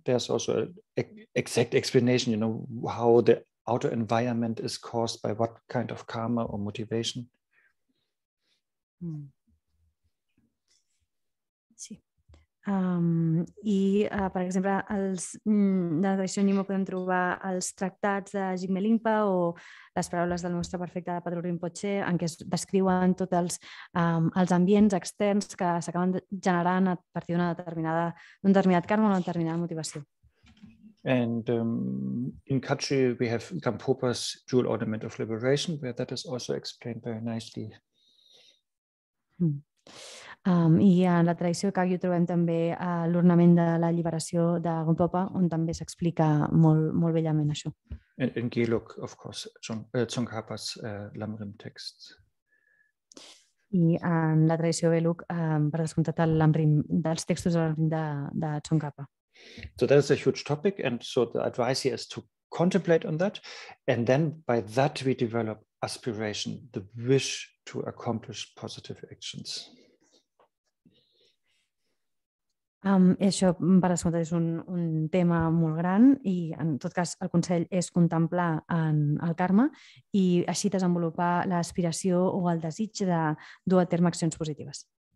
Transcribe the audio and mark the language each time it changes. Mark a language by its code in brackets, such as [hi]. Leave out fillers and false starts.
[en] There's also an exact explanation, how the outer environment is caused by what kind of karma or motivation. [ca] Sí. Per exemple, de la tradició Nyingma podem trobar els tractats de Jigme Lingpa o les paraules del nostre perfecte Patrul Rinpoche, en què es descriuen tots els ambients externs que s'acaben generant a partir d'un determinat karma o una determinada motivació. [en] And in Kachi, we have Gampopa's Jewel Ornament of Liberation, where that is also explained very nicely. [ca] I en la tradició de Kagyu trobem també l'ornament de la lliberació de Gampopa, on també s'explica molt bellament això. [en] In Geluk, of course, Tsongkhapa's Lamrim text. [ca] I en la tradició Geluk, per descomptat, l'Amrim dels textos de Tsongkhapa. [en] So that is a huge topic, and so the advice here is to contemplate on that, and then by that we develop aspiration, the wish to accomplish positive actions. [ca] Això, per descomptat, és un tema molt gran i, en tot cas, el consell és contemplar en el karma i així desenvolupar l'aspiració o el desig de dur a terme accions positives.